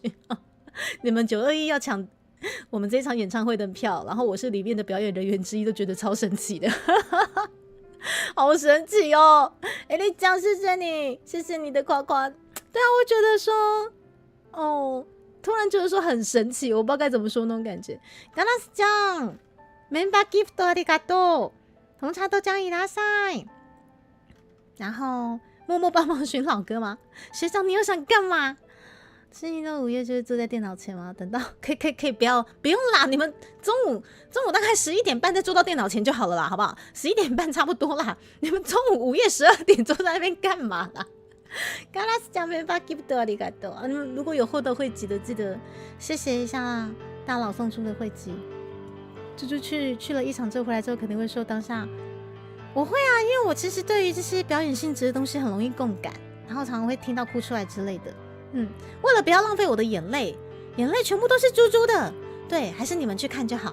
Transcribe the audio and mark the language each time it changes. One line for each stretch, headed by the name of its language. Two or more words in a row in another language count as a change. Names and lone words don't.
Chinese: 你们921要抢我们这场演唱会的票，然后我是里面的表演人员之一，都觉得超神奇的。好神奇哦！丽江，谢谢你，谢谢你的夸夸。对啊，我觉得说突然觉得说很神奇，我不知道该怎么说那种感觉。
Japanese: ガラスちゃん、メンバーギフトありがとう。红茶豆浆いらっしゃい。
Chinese: 然后默默帮忙寻老歌吗？学长，你又想干嘛？是你的午夜就是坐在电脑前吗？等到可以不用啦，你们中午大概11点半再坐到电脑前就好了啦，好不好？11点半差不多啦。你们中午午夜12点坐在那边干嘛啦？
Japanese: ガラスちゃんメンバーギフトありがとう。
Chinese: 你们如果有获得会籍的，记得谢谢一下大佬送出的会籍。猪猪去了一场之后回来之后，肯定会说当下我会啊，因为我其实对于这些表演性质的东西很容易共感，然后常常会听到哭出来之类的。为了不要浪费我的眼泪全部都是猪猪的，对，还是你们去看就好。